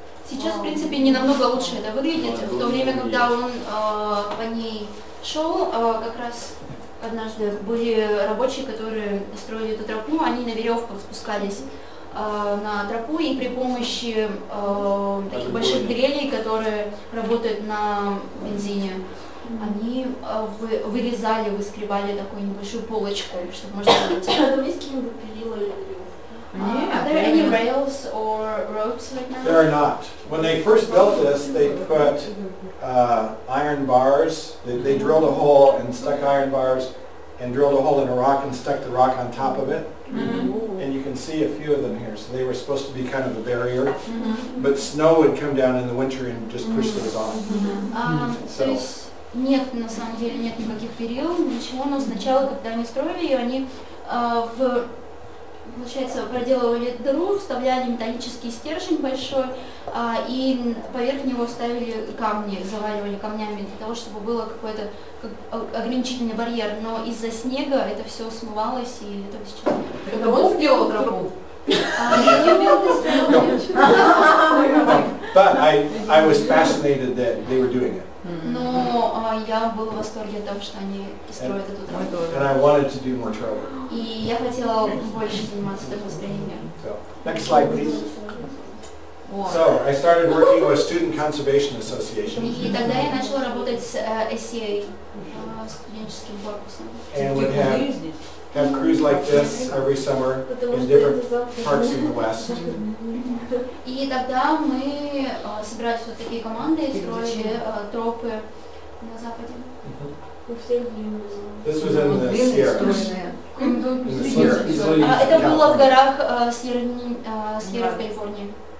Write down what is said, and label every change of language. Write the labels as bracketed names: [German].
[Russian] Сейчас, в принципе, не намного лучше это выглядит. В то время, когда он по ней шел, как раз однажды были рабочие, которые строили эту тропу, они на веревках спускались на тропу и при помощи таких больших дрелей, которые работают на бензине, они вырезали, выскребали такую небольшую полочку, чтобы можно было [English] Are there any rails or ropes right now? There are not. When they first built this, they put iron bars. They drilled a hole and stuck iron bars and drilled a hole in a rock and stuck the rock on top of it. And you can see a few of them here. So they were supposed to be kind of a barrier. But snow would come down in the winter and just push those off. [Russian] То есть нет, на самом деле, нет никаких перил, ничего, но сначала, когда они строили ее, они Получается, проделывали дыру, вставляли металлический стержень большой, и поверх него ставили камни, заваливали камнями для того, чтобы было какой-то ограничительный барьер. Но из-за снега это все смывалось, и этого сейчас нет. Это он сделал тропу? Я не умела это сделать. [English] But I was fascinated that they were doing it. [Russian] Но я была в восторге от того, что они строят эту тропу. [English] And I wanted to do more trail work. [Russian] И я хотела больше заниматься построением. [English] So, next slide, please. So, I started working with Student Conservation Association. [Russian] И тогда я начала работать с SCA, студенческим корпусом. [English] And would have crews like this every summer in different parts in the West. [Russian] И тогда мы собирались вот такие команды и строили тропы на западе. [English] This was in the Sierras. In the Sierras. [Russian] Это было в горах Сьерра в Калифорнии.